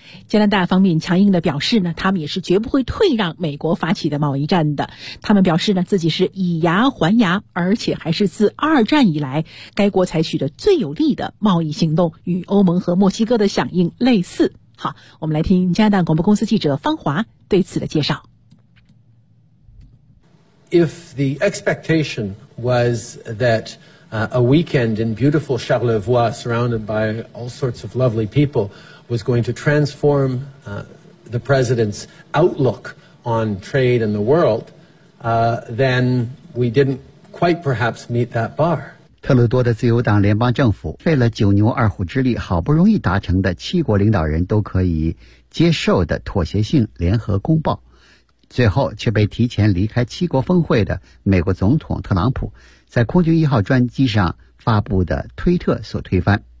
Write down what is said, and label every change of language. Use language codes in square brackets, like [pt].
[zh] 加拿大方面强硬地表示呢，他们也是绝不会退让美国发起的贸易战的。他们表示呢，自己是以牙还牙，而且还是自二战以来该国采取的最有力的贸易行动，与欧盟和墨西哥的响应类似。好，我们来听加拿大广播公司记者方华对此的介绍。 [en] If the expectation was that a weekend in beautiful Charlevoix, surrounded by all sorts of lovely people,was going to transform the president's outlook on trade and the world, then we didn't quite perhaps meet that bar. [zh] 特鲁多的自由党联邦政府费了九牛二虎之力，好不容易达成的七国领导人都可以接受的妥协性联合公报，最后却被提前离开七国峰会的美国总统特朗普在空军一号专机上发布的推特所推翻。